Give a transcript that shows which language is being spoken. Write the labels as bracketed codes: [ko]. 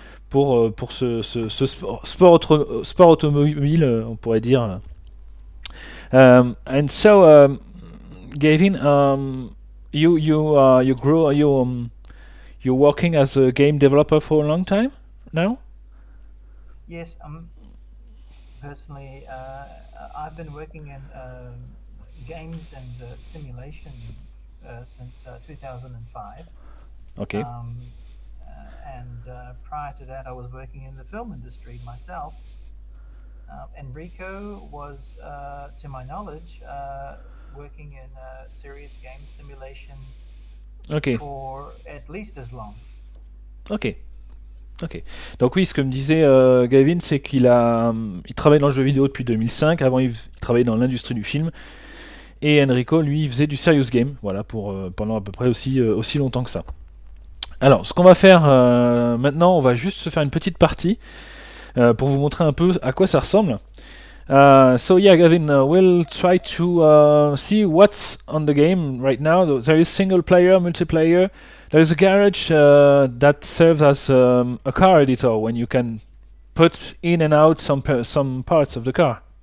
[fr] pour ce sport automobile, on pourrait dire. [en] And so, Gavin, you grow you're working as a game developer for a long time now. Yes, personally, I've been working in games and simulation since 2005. Okay. And prior to that, I was working in the film industry myself. Enrico was, to my knowledge, working in serious game simulation Ok. for at least as long. Ok. Ok. [fr] Donc oui, ce que me disait Gavin, c'est il travaille dans le jeu vidéo depuis 2005. Avant, il travaillait dans l'industrie du film. Et Enrico, lui, il faisait du serious game, voilà, pendant à peu près aussi longtemps que ça. Alors, ce qu'on va faire maintenant, on va juste se faire une petite partie pour vous montrer un peu à quoi ça ressemble. [en] So yeah, Gavin, we'll try to see what's on the game right now. There is single player, multiplayer. There is a garage that serves as a car editor when you can put in and out some parts of the car.